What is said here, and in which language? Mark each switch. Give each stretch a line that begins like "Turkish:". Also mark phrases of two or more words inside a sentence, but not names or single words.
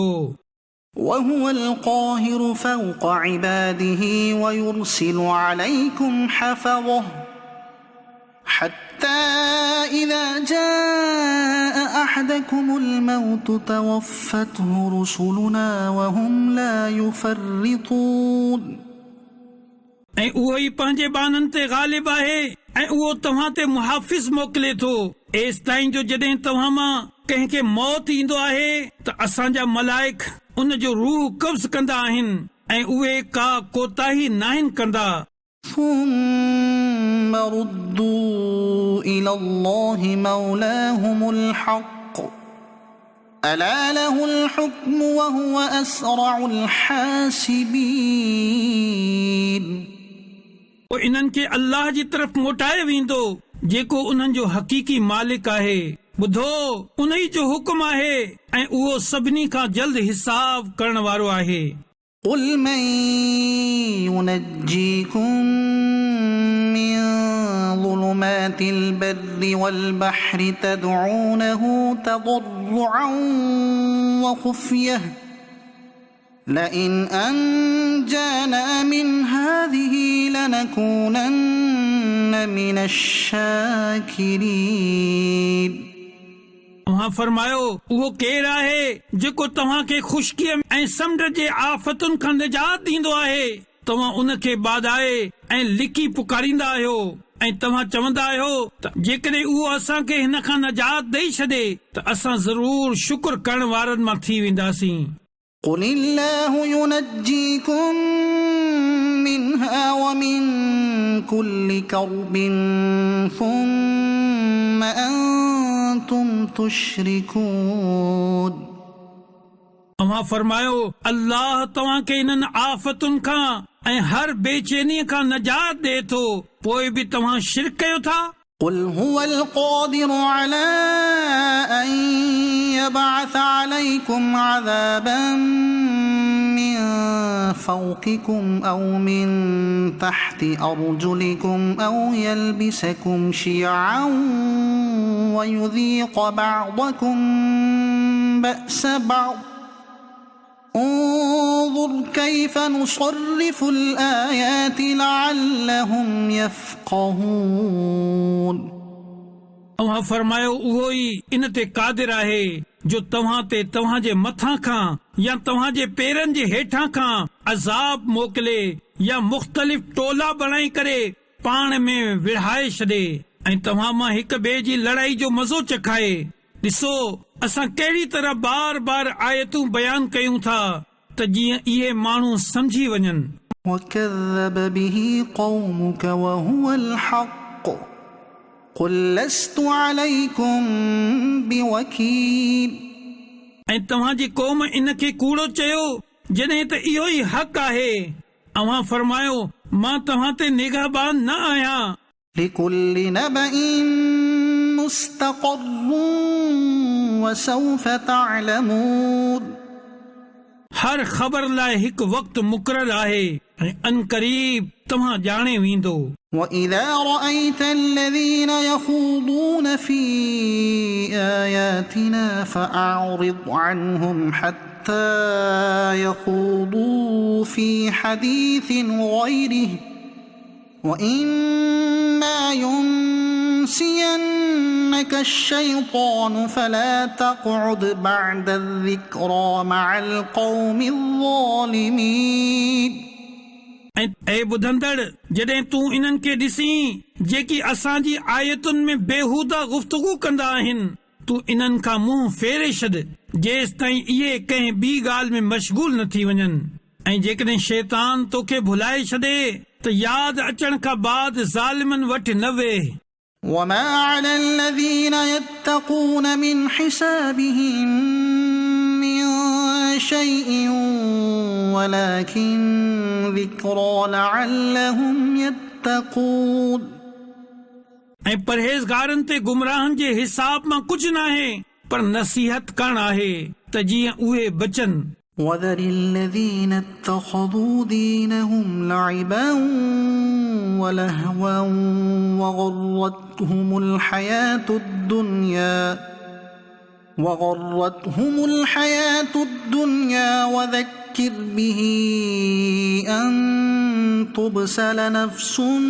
Arabic: وهو القاهر فوق عباده ويرسل عليكم حفظه حتى إذا جاء أحدكم الموت توفته رسلنا وهم لا يفرطون।
Sindhi: ऐं उहो ई पंहिंजे बाननि ते ग़ालिब आहे ऐं उहो तव्हां ते मुहाफ़िज़ मोकिले थो एसि ताईं जो जॾहिं तव्हां मां कंहिंखे मौत ईंदो आहे त असांजा मलाइक उन जो रूह कब्ज़ कंदा आहिनि ऐं उहे का कोताही नाहिनि कंदा।
Arabic: ثم ردوا إلى الله مولاهم الحق ألا له الحكم وهو أسرع الحاسبين।
Sindhi: पोइ इन्हनि खे अल्लाह जी तरफ़ मोटाए वेंदो जेको उन्हनि जो हक़ीक़ी मालिक आहे। ॿुधो, उन ई जो हुकुम आहे ऐं उहो सभिनी खां जल्द हिसाब करण वारो आहे।
Arabic: قل من ينجيكم من ظلمات البر والبحر تدعونه تضرعا وخفية لئن أنجانا من هذه لنكونن من الشاكرين।
Sindhi: तव्हां फरमायो, उहो केरु आहे जेको तव्हांखे ख़ुश्कीअ ऐं समुंड जे आफ़तुनि खां निजात ॾींदो आहे? तव्हां उनखे बाधाए ऐं लिकी पुकारींदा आहियो ऐं तव्हां चवंदा आहियो त जेकॾहिं उहो असांखे हिन खां निजात ॾेई छॾे त असां ज़रूर शुक्र करण वारनि मां थी वेंदासीं।
Arabic: قل الله ينجيكم منها ومن كل كرب ثم أنتم تشركون।
Sindhi: तव्हां फरमायो, अल्लाह तव्हांखे इन्हनि आफ़तुनि खां ऐं हर बेचैनीअ खां निजात ॾे थो, पोइ बि तव्हां शिरक कयो था।
Arabic: قل هو القادر على أن يبعث عليكم عذابا من فوقكم أو من تحت أرجلكم أو يلبسكم شيعا ويذيق بعضكم بأس بعض انظر كيف نصرف الآيات لعلهم يفقهون।
Sindhi: तव्हां फरमायो, उहो ई इन ते क़ादिर आहे जो तव्हां ते तव्हांजे मथां खां या तव्हांजे पेरनि जे हेठां खां अज़ाब मोकिले या मुख़्तलिफ़ टोला बणाए करे पाण में विढ़ाए छॾे ऐं तव्हां मां हिक ॿिए जी लड़ाई जो मज़ो चखाए। ॾिसो असां कहिड़ी तरह बार बार आयतूं बयान कयूं था त जीअं इहे माण्हू समझी वञनि।
Arabic: وكذب به قومك وهو الحق قل لست عليكم بوكيل।
Sindhi: ऐं तव्हांजी क़ौम इनखे कूड़ो चयो जॾहिं त इहो ई हक़ आहे। अव्हां फरमायो, मां तव्हां ते निगहबान न आहियां।
Arabic: لكل نبأ مستقر وسوف تعلمون।
Sindhi: हर ख़बर लाइ हिकु वक़्तु मुक़ररु आहे ऐं अनक़रीब तव्हां ॼाणे वेंदो।
Arabic: وإذا رأيت الذين يخوضون في آياتنا فأعرض عنهم حتى حتى يخوضوا في حديث غيره وإما ينسينك الشيطان فلا تقعد بعد الذكرى مع القوم الظالمين.
Sindhi: ऐं ॿुधंदड़, जॾहिं तूं इन्हनि खे ॾिसी जेकी असांजी आयतुनि में बेहूदा गुफ़्तगू कंदा आहिनि, तूं इन्हनि खां मुंहुं फेरे छॾ जेसि ताईं इहे कंहिं ॿी ॻाल्हि में मशगूल न थी वञनि. ऐं जेकॾहिं शैतान तोखे भुलाए छॾे त यादि अचण खां बाद ज़ालिमनि वटि न वेह.
Arabic: وما على الذين يتقون من حسابهم من شيء ولكن ذكرى لعلهم يتقون.
Sindhi: ऐं परहेज़गारनि ते गुमराहनि जे हिसाब मां कुझु न आहे, पर नसीहत करणु आहे त जीअं उहे बचनि.
Arabic: وذر الذين اتخذوا دينهم لعبا ولهوا وغرتهم الحياة الدنيا وذكر به أن تبسل نفس